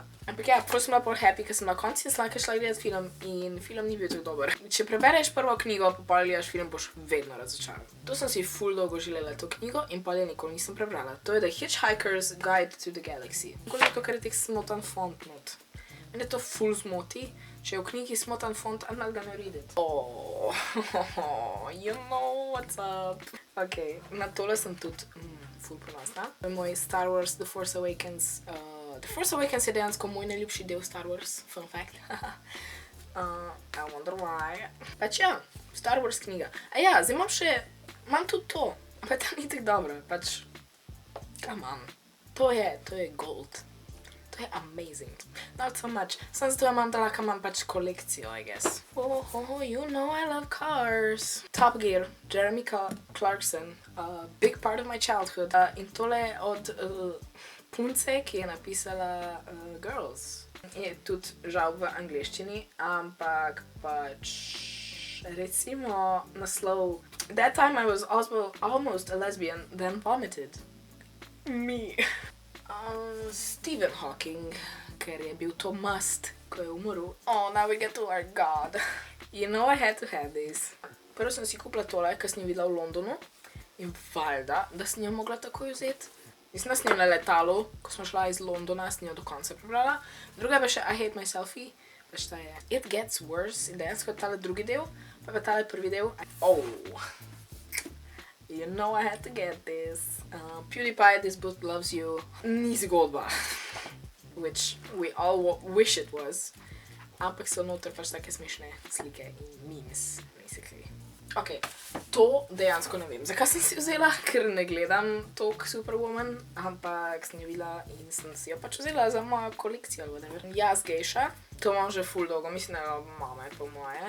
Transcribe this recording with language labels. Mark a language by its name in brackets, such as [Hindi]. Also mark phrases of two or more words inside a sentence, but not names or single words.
[Slovenian] Ampak ja, ful sem bila pol happy, ker sem na koncu Slanke šla gledati film in film ni bil tako dober. Če prebereš prvo knjigo, pa pol gledaš film, boš vedno razočaran. To sem si ful dolgo želela to knjigo in pol je nikoli nisem prebrala. To je The Hitchhiker's Guide to the Galaxy. Nikoli je to, ker je tek smotan font not. Mene to ful zmoti. Če je v knjigi smotan font, [English] I'm not gonna read it. You know what's up. [Slovenian] Ok, na tole sem tudi ful ponosna. To je moj Star Wars The Force Awakens. The Force Awakens je dejansko moj najljubši del Star Wars, [English] fun fact. I wonder why. [Slovenian] Pač ja, Star Wars knjiga. Zdaj imam tudi to. Pa ta ni tako dobro, pač, [English] come on. [Slovenian] To je gold. To je amazing. [English] Not so much. [Slovenian] Sam zato imam da lahko imam pač kolekcijo, [English] I guess. You know I love cars. Top Gear, Jeremy Clarkson. Big part of my childhood. [Slovenian] In tole od punce, ki je napisala Girls. Je tudi žal v angleščini, ampak pač recimo naslov That time I was almost a lesbian, then vomited. [English] Me. Stephen Hawking, [Slovenian] ker je bil to must, ko je umrl. [English] Now we get to our God. You know I had to have this. [Slovenian] Prvo sem si kupila tole, ker sem jo videla v Londonu in valjda, da sem jo mogla takoj vzeti. Mislim, da sem jo na letalu, ko smo šla iz Londona, sem jo do konca prebrala. Druga je pa še I Hate My Selfie, pač ta je It Gets Worse in dejansko je tale drugi del, pa je tale prvi del. [English] You know I had to get this. PewDiePie, This Book Loves You. [Slovenian] Ni zgodba. [English] Which we all wish it was. [Slovenian] Ampak so noter pač take smešne slike in [English] memes, basically. [Slovenian] Ok, to dejansko ne vem. Zakaj sem si vzela? Ker ne gledam toliko Superwoman, ampak sem jo videla in sem si jo pač vzela za mojo kolekcijo. Jaz gejša, to imam že ful dolgo, mislim, da jo mama je po moje.